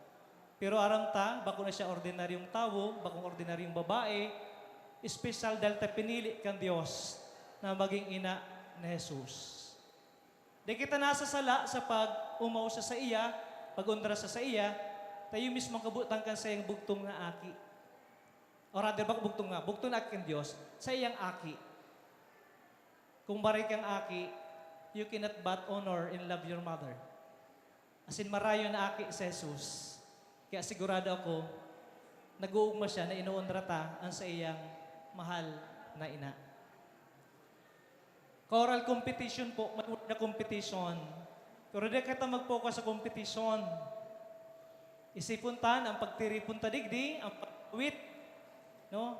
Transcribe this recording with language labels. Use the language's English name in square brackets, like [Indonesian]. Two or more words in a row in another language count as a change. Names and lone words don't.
[Bikol] Pero aram ta, bako na siya ordinaryong tao, bakong ordinaryong babae, espesyal dahil ta pinili kang Diyos na maging ina ni Jesus. Di kita nasa sala sa pag-umaw sa iya, pag-undra sa iya, tayo mismo kabutang kan sa iyang bugtong na aki. O rather, bako bugtong na, bugtong na aki ng Diyos, sa iyang aki. Kung barik kang aki, [English] you cannot but honor and love your mother. As in, [Bikol] marayo na aki sa Jesus. Kaya sigurado ako, nag-uugma siya na inuundra ta ang sa iyang mahal na ina. Choral competition po, na competition. Pero di kita mag-focus sa competition. Isipuntan ang pagtiripunta digdi, ang pag-awit, no?